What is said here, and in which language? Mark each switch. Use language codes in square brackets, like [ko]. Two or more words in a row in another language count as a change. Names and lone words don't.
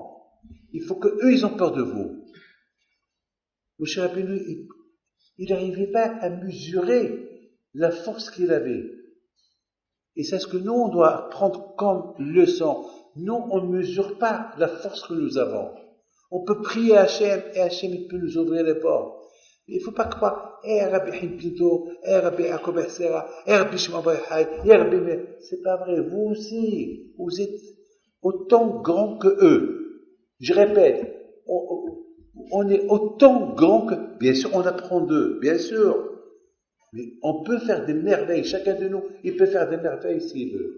[fr] Il faut que eux, ils ont peur de vous. Moshe Rabbeinu, il n'arrivait pas à mesurer la force qu'il avait. Et c'est ce que nous, on doit prendre comme leçon. Nous, on ne mesure pas la force que nous avons. On peut prier à Hachem, et Hachem, il peut nous ouvrir les portes. Il ne faut pas croire, Rabbi Pinto, Rabbi Yaakov Essera, Rabbi Shimon Bar Yochai, Rabbi... C'est pas vrai. Vous aussi, vous êtes autant grands que eux. Je répète, on est autant grands que... Bien sûr, on apprend d'eux, bien sûr. Mais on peut faire des merveilles. Chacun de nous, il peut faire des merveilles s'il veut.